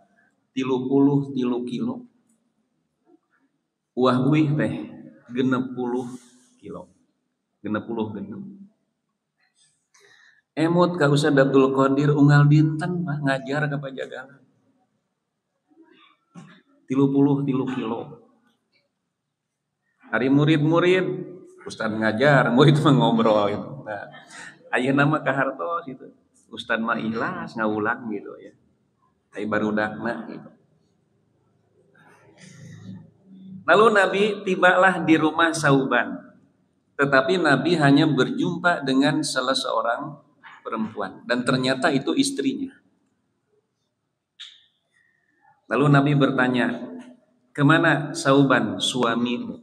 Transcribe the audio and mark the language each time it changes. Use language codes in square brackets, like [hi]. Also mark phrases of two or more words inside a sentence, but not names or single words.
[su] 33 kilo. Uah uih teh 60 kilo. 60. Emot ka Ustaz Abdul Qadir unggal dinten Pak ngajar ka pajagalan. 33 kilo. Hari murid-murid Ustaz ngajar, murid mah ngobrol gitu. Nah, ayeuna mah kahartos gitu. Ustaz mah ikhlas ngaulang gitu ya. Ai barudakna gitu. [id] Lalu Nabi tibalah di rumah Sauban. Tetapi Nabi hanya berjumpa dengan salah seorang perempuan dan ternyata itu istrinya. Lalu Nabi bertanya, kemana Sauban suamimu?